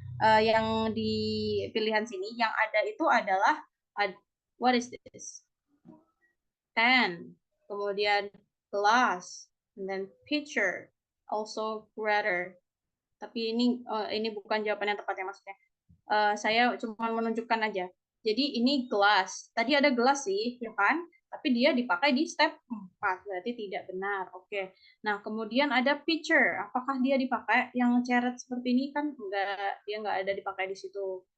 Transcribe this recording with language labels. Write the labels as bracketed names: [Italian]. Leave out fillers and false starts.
[Indonesian] Yang di pilihan sini yang ada itu adalah [English] what is this? Pen, [Indonesian] kemudian [English] glass, and then pitcher, also grater. [Indonesian] Tapi ini bukan jawaban yang tepat ya maksudnya. Saya cuma menunjukkan aja. Jadi ini gelas. Tadi ada gelas sih, ya kan? Tapi dia dipakai di step 4, berarti tidak benar. Oke. Nah, kemudian ada pitcher. Apakah dia dipakai yang ceret seperti ini kan enggak, dia enggak ada dipakai di situ.